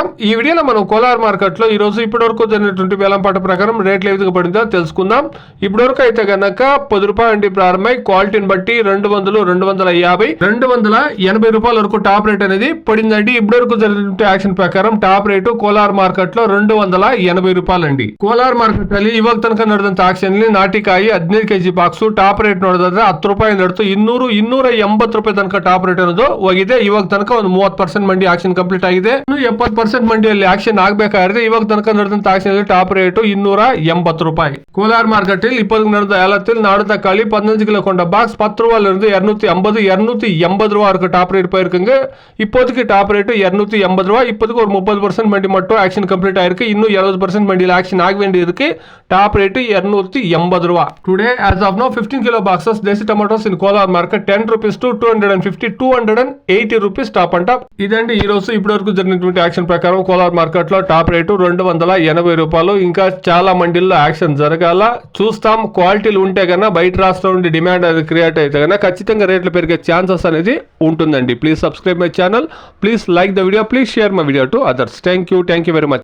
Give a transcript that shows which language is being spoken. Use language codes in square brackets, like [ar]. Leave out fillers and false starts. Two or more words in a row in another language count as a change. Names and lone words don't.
[te] ఈ వీడియోలో మనం కోలార్ మార్కెట్లో ఈరోజు ఇప్పటివరకు జరిగినటువంటి వేలంపాట ప్రకారం రేట్లు ఏ విధంగా పడిందో తెలుసుకుందాం. ఇప్పటివరకు అయితే కనుక ₹10 అండి ప్రారంభమై క్వాలిటీని బట్టి 200, 250, ₹280 వరకు [en] top rate [te] అనేది పడిందండి. ఇప్పటివరకు జరిగినటువంటి యాక్షన్ ప్రకారం [en] top rate [te] కోలార్ మార్కెట్లో ₹280 అండి. [kn] ಕೋಲಾರ ಮಾರ್ಕೆಟ್ ಅಲ್ಲಿ ಇವಾಗ ತನಕ ನಡೆದಂತ ಆಕ್ಷನ್ ಅಲ್ಲಿ ನಾಟಿಕಾಯಿ 15 kg ಬಾಕ್ಸ್ [en] top rate [kn] ನೋಡಿದ್ರೆ ₹10 ನಡೆದು ₹280 ತನಕ [en] top rate [kn] ಅನ್ನೋದು ಹೋಗಿದೆ. ಇವಾಗ ತನಕ ಒಂದು 30% ಮಂಡಿ [en] auction complete [kn] ಆಗಿದೆ. ಇನ್ನು 70% ಮಂಡಿಯಲ್ಲಿ ಆಕ್ಷನ್ ಆಗಬೇಕಾದ್ರೆ ಇವಾಗ ತನಕ ನಡೆದಂತ ಆಕ್ಷನ್ ಅಲ್ಲಿ [en] top rate [kn] ₹280. ಕೋಲಾರ ಮಾರ್ಕೆಟ್ ಅಲ್ಲಿ [ta] இப்போது நடந்த ஏலத்தில் நாடு தக்காளி 15 கிலோ கொண்ட பாக்ஸ் ₹10 250, ₹280 வரைக்கும் [en] top rate [ta] போயிருக்குங்க. இப்போதைக்கு [en] top rate [ta] ₹280. இப்போதைக்கு ஒரு 30% மண்டி மட்டும் [en] auction complete [ta] ஆயிருக்கு. இன்னும் 70% மண்டியில் ஆக்ஷன் ஆக வேண்டி இருக்கு. [en] top rate ₹280. today as of now 15 kilo boxes desi tomatoes in Kolar market ₹10 to ₹250, ₹280 top and top. [te] ఇదండి ఈ రోజు ఇప్పటివరకు జరిగినటువంటి యాక్షన్ ప్రకారం కోలార్ మార్కెట్ లో [en] top rate [te] ₹280. ఇంకా చాలా మండీల్లో యాక్షన్ జరగాల చూస్తాం. క్వాలిటీలు ఉంటే కన్నా బయట రాష్ట్రం నుండి డిమాండ్ అనేది క్రియేట్ అయితే కన్నా ఖచ్చితంగా రేట్లు పెరిగే ఛాన్సెస్ అనేది ఉంటుందండి. [en] please subscribe my channel, please like the video, please share my video to others. thank you very much.